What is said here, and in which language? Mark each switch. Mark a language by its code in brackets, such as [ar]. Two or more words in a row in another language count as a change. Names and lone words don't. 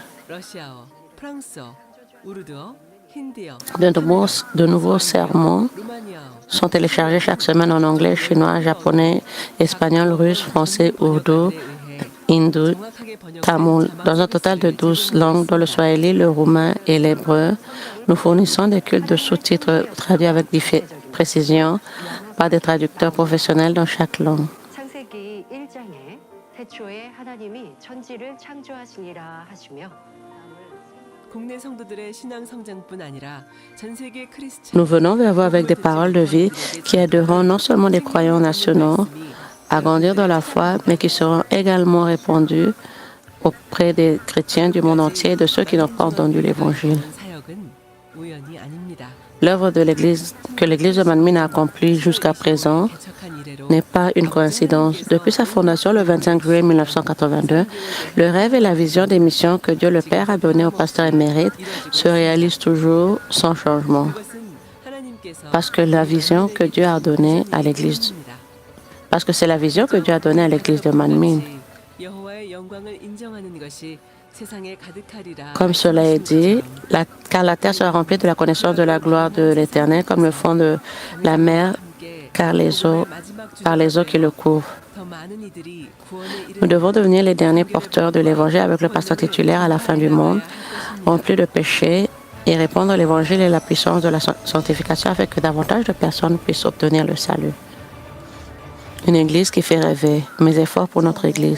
[fr] De nouveaux sermons sont téléchargés chaque semaine en anglais, chinois, japonais, espagnol, russe, français, ourdou, hindou, tamoul, dans un total de 12 langues, dont le swahili, le roumain et l'hébreu. Nous fournissons des cultes de sous-titres traduits avec précision par des traducteurs professionnels dans chaque langue. [ko] 창세기 1장에 태초에 하나님이 천지를 창조하시니라 하시며 국내 성도들의 신앙 성장뿐 아니라 전 세계 크리스찬 [fr] Nous venons vers vous avec des paroles de vie qui aideront non seulement les croyants nationaux à grandir dans la foi, mais qui seront également répandues auprès des chrétiens du monde entier et de ceux qui n'ont pas entendu l'Évangile. [ko] 사역은 우연이 아닙니다. [fr] L'œuvre de l'Église que l'Église de Manmin a accomplie jusqu'à présent [ko] 개척한 이래로 [fr] n'est pas une coïncidence. Depuis sa fondation le 25 juillet 1982, le rêve et la vision des missions que Dieu le Père a données au pasteur émérite se réalisent toujours sans changement. [ko] 그것은 하나님께서 [fr] Parce que la vision que Dieu a donnée à l'Église, parce que c'est la vision que Dieu a donnée à l'Église de Manmin. [ko] 여호와의 영광을 인정하는 것이 세상에 가득하리라. [fr] Comme cela est dit, car la terre sera remplie de la connaissance de la gloire de l'Éternel, comme le fond de la mer, car par les eaux qui le couvrent. [ko] 더 많은 이들이 구원에 이르 [fr] Nous devons devenir les derniers porteurs de l'Évangile avec le pasteur titulaire à la fin du monde, rempli de péchés, et répandre l'Évangile et la puissance de la sanctification afin que davantage de personnes puissent obtenir le salut. Une Église qui fait rêver, mes efforts pour notre Église.